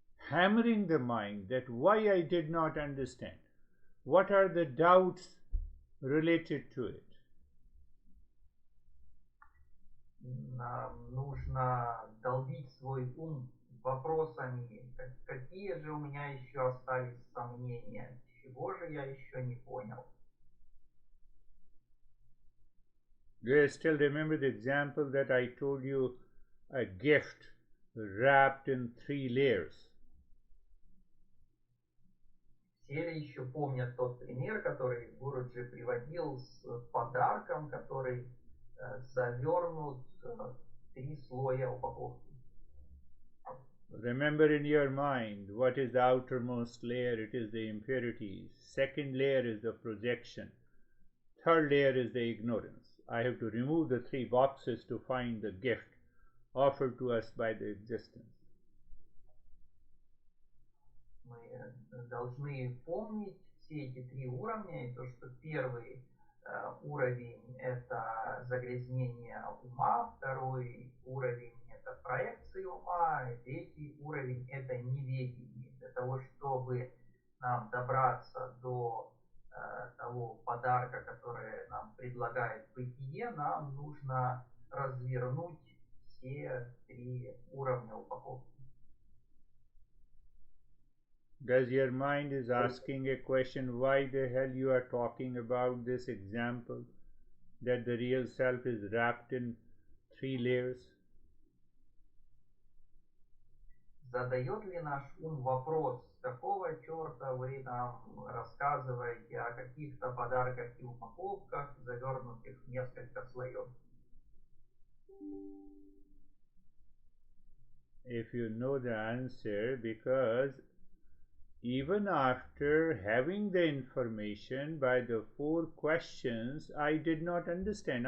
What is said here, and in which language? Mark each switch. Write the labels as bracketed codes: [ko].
[en] Hammering the mind that why I did not understand. What are the doubts related to it? [ru] Нам нужно долбить свой ум вопросами, какие какие же у меня еще остались сомнения, чего же я еще не понял. [en] Do you still remember the example that I told you? A gift wrapped in 3 layers. [ru] Все ли еще помнят тот пример, который Гуруджи приводил с подарком, который завернут в 3 слоя упаковки? [en] Remember in your mind what is the outermost layer. It is the impurities. Second layer is the projection. Third layer is the ignorance. I have to remove the 3 boxes to find the gift offered to us by the existence. [ru] Мы должны помнить все эти 3 уровня, и то, что первый уровень это загрязнение ума, второй уровень это проекции ума, и третий уровень это неведение. Для того, чтобы нам добраться до того подарка, который нам предлагает бытие, нам нужно развернуть все 3 уровня упаковки. [en] Does your mind is asking a question, why the hell you are talking about this example that the real self is wrapped in 3 layers? [ru] Задает ли наш ум вопрос, какого черта вы нам рассказываете о каких-то подарках и упаковках, завернутых в несколько слоев? [en] If you know the answer, because even after having the information by the 4 questions, I did not understand.